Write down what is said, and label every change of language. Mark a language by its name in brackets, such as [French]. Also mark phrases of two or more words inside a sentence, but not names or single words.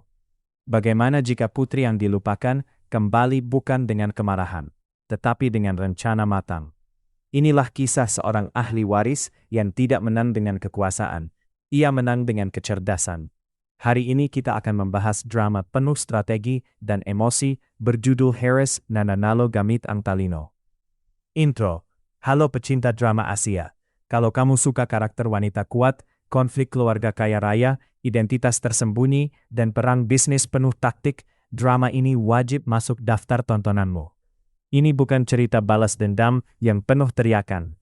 [Indonesian] Bagaimana jika putri yang dilupakan kembali bukan dengan kemarahan, tetapi dengan rencana matang? Inilah kisah seorang ahli waris yang tidak menang dengan kekuasaan. Ia menang dengan kecerdasan. Hari ini kita akan membahas drama penuh strategi dan emosi berjudul Harris na nanalo gamit ang talino. Intro. Halo pecinta drama Asia. Kalau kamu suka karakter wanita kuat, konflik keluarga kaya raya, identitas tersembunyi, dan perang bisnis penuh taktik, drama ini wajib masuk daftar tontonanmu. Ini bukan cerita balas dendam yang penuh teriakan.